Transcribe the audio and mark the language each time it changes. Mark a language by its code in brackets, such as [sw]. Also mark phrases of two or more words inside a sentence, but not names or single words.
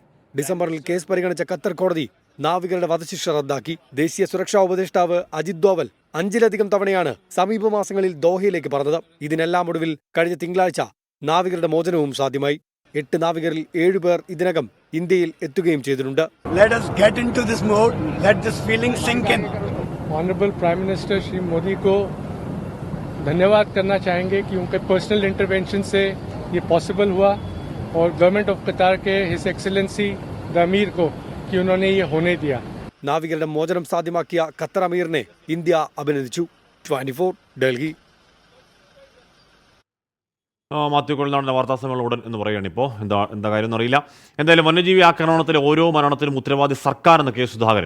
[ml] ഡിസംബറിൽ കേസ് പരിഗണിച്ച ഖത്തർ കോടതി നാവികരുടെ വധശിക്ഷ റദ്ദാക്കി. ദേശീയ സുരക്ഷാ ഉപദേഷ്ടാവ് അജിത് ദോവൽ 5ലധികം തവണയാണ് സമീപമാസങ്ങളിൽ ദോഹയിലേക്ക് പറഞ്ഞത്. ഇതിനെല്ലാം ഒടുവിൽ കഴിഞ്ഞ തിങ്കളാഴ്ച നാവികരുടെ മോചനവും സാധ്യമായി. 8 നാവികരിൽ 7 പേർ ഇതിനകം ഇന്ത്യയിൽ എത്തുകയും ചെയ്തിട്ടുണ്ട്. [en] Let us get into this mode. Let this feeling sink in. Honorable Prime Minister [hi] Shri Modi को धन्यवाद करना चाहेंगे कि उनके [en] personal intervention [hi] से ये पॉसिबल हुआ और [en] Government of Qatar [hi] के [en] His Excellency the Amir [hi] को कि उन्होंने ये होने दिया. [ml] നാവികരുടെ മോചനം സാധ്യമാക്കിയ ഖത്തർ അമീറിനെ ഇന്ത്യ അഭിനന്ദിച്ചു. 24 ഡൽഹി. മാത്യു കൊള്ളനാടിൻ്റെ വാർത്താസമ്മേളനം ഉടൻ എന്ന് പറയുകയാണ്. ഇപ്പോൾ എന്താ കാര്യം എന്നറിയില്ല. എന്തായാലും വന്യജീവി ആക്രമണത്തിലെ ഓരോ മരണത്തിനും ഉത്തരവാദി സർക്കാർ എന്ന കെ സുധാകരൻ.